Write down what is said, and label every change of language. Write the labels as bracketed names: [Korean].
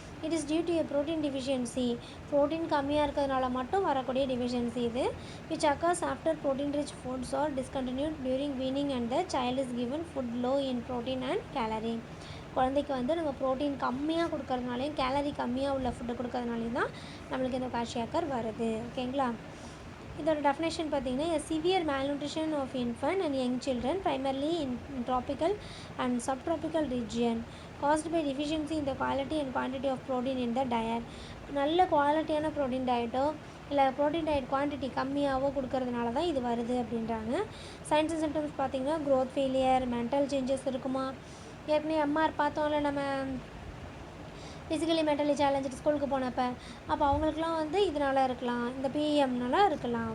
[English] it is due to a protein deficiency, [Tamil] protein கம்மியாக இருக்கிறதுனால மட்டும் வரக்கூடிய டிஃபிஷியன்சி இது. [English] Which occurs after protein rich foods are discontinued during weaning and the child is given food low in protein and calorie. [Tamil] குழந்தைக்கு வந்து நம்ம protein கம்மியாக கொடுக்கறதுனாலையும் gallery கம்மியாக உள்ள ஃபுட்டு கொடுக்கறதுனாலையும் தான் நம்மளுக்கு இந்த குவாஷியாக்கர் வருது. ஓகேங்களா, இதோட டெஃபினேஷன் பார்த்தீங்கன்னா [English] a severe malnutrition of infant and young children primarily in tropical and subtropical region caused by deficiency in the quality and quantity of protein in the diet. [Tamil] நல்ல குவாலிட்டியான ப்ரோட்டீன் டயட்டோ இல்லை ப்ரோட்டீன் டயட் குவான்டிட்டி கம்மியாகவோ கொடுக்கறதுனால தான் இது வருது அப்படின்றாங்க. Science and symptoms பார்த்தீங்கன்னா growth failure, mental changes இருக்குமா. ஏற்கனவே எம்ஆர் பார்த்தோம்ல நம்ம ஃபிசிக்கலி மென்டலி சேலஞ்சு ஸ்கூலுக்கு போனப்போ, அப்போ அவங்களுக்குலாம் வந்து இதனால் இருக்கலாம், இந்த பிஎம்னால இருக்கலாம்.